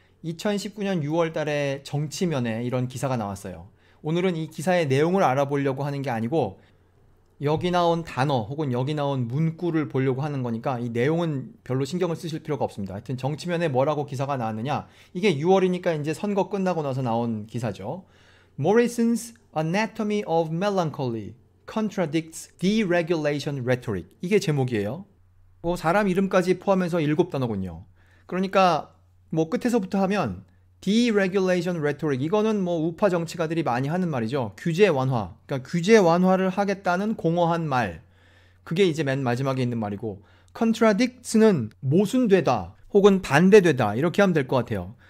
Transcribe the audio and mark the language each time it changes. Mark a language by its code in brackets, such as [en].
[ko] 2019년 6월 달에 정치면에 이런 기사가 나왔어요. 오늘은 이 기사의 내용을 알아보려고 하는 게 아니고 여기 나온 단어 혹은 여기 나온 문구를 보려고 하는 거니까 이 내용은 별로 신경을 쓰실 필요가 없습니다. 하여튼 정치면에 뭐라고 기사가 나왔느냐, 이게 6월이니까 이제 선거 끝나고 나서 나온 기사죠. [en] Morrison's Anatomy of Melancholy Contradicts Deregulation Rhetoric, [ko] 이게 제목이에요. 사람 이름까지 포함해서 7단어군요. 그러니까 뭐 끝에서부터 하면 Deregulation Rhetoric, 이거는 뭐 우파 정치가들이 많이 하는 말이죠. 규제 완화, 그러니까 규제 완화를 하겠다는 공허한 말, 그게 이제 맨 마지막에 있는 말이고, Contradicts는 모순되다 혹은 반대되다 이렇게 하면 될 것 같아요.